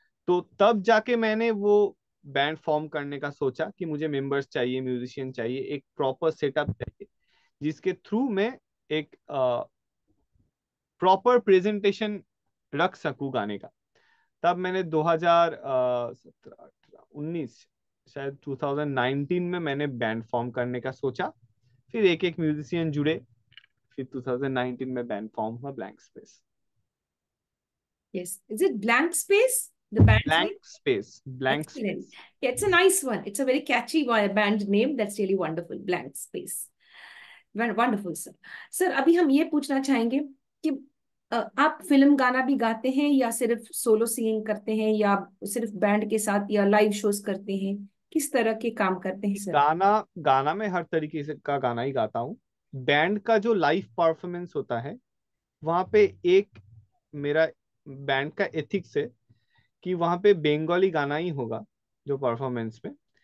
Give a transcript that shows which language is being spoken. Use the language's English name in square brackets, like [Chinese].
[Hindi] तो तब जाके मैंने वो बैंड फॉर्म करने का सोचा कि मुझे मेंबर्स चाहिए, म्यूजिशियन चाहिए, एक प्रॉपर सेटअप चाहिए जिसके थ्रू मैं एक प्रॉपर प्रेजेंटेशन रख सकूं गाने का। तब मैंने 2017 18 19 शायद 2019 में मैंने बैंड फॉर्म करने का सोचा। फिर एक एक म्यूजिशियन जुड़े, फिर 2019 में बैंड फॉर्म हुआ blank space. [English] Yes. Is it Blank Space, the band's name? Blank Space, Blank Excellent. Space. Yeah, it's a nice one. It's a very catchy band name. That's really wonderful. Blank Space. Wonderful, sir. [Hindi] Sir अभी हम ये पूछना चाहेंगे कि आप film गाना भी गाते हैं या सिर्फ सोलो सिंगिंग करते हैं या सिर्फ बैंड के साथ या लाइव शोज करते हैं? किस तरह के काम करते हैं सर? गाना गाना मैं हर तरीके से का गाना ही गाता हूँ। बैंड का जो लाइव परफॉर्मेंस होता है, वहां पे एक मेरा बैंड का एथिक्स है कि वहां पे बंगाली गाना ही होगा जो परफॉर्मेंस में।